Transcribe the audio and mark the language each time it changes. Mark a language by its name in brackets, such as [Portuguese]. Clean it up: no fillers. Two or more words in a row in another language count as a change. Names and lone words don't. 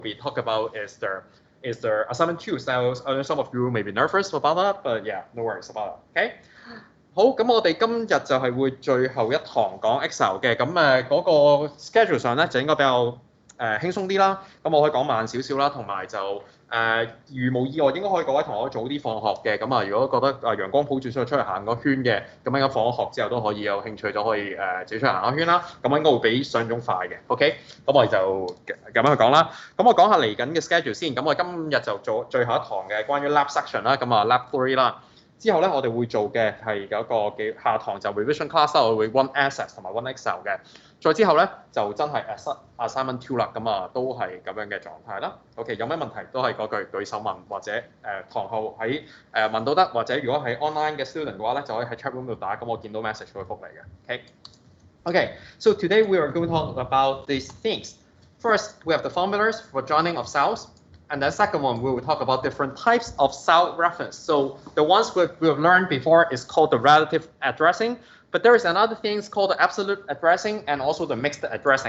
[English] be talk about is the assignment 2. So some of you may be nervous about that, but yeah, no worries about it. [Cantonese] Okay. 好，咁我哋今日就係會最後一堂講 Excel 嘅，咁嗰個 schedule 上咧就應該比較輕鬆啲啦，咁我可以講慢少少啦，同埋就如無意外應該可以各位同學早啲放學嘅，咁啊如果覺得陽光普照出去行個圈嘅，咁應該放咗學之後都可以有興趣就可以自己出去行個圈啦，咁應該會比想像中快嘅 ，OK， 咁我哋就咁樣去講啦。咁我講下嚟緊嘅 schedule 先，咁我今日就做最後一堂嘅關於 [English] lab section [Cantonese] 啦，咁啊 lab 3啦。之後咧，我哋會做嘅係有一個嘅下堂就 [English] revision class [Cantonese] 啦，我會 [English] one access [Cantonese] 同埋 [English] one Excel [Cantonese] 嘅。再之後咧就真係 assignment 2啦，咁啊都係咁樣嘅狀態啦。OK， 有咩問題都係嗰句舉手問，或者堂後喺問都得，或者如果係 online 嘅 student 嘅話咧，就可以喺 [English] chat room [Cantonese] 度打，咁我見到 message 會覆你嘅。 [English] Okay, so today we are going to talk about these things. First, we have the formulas for joining of cells. And the second one, we will talk about different types of cell reference. So the ones we've learned before is called the relative addressing, but there is another thing called the absolute addressing and also the mixed addressing.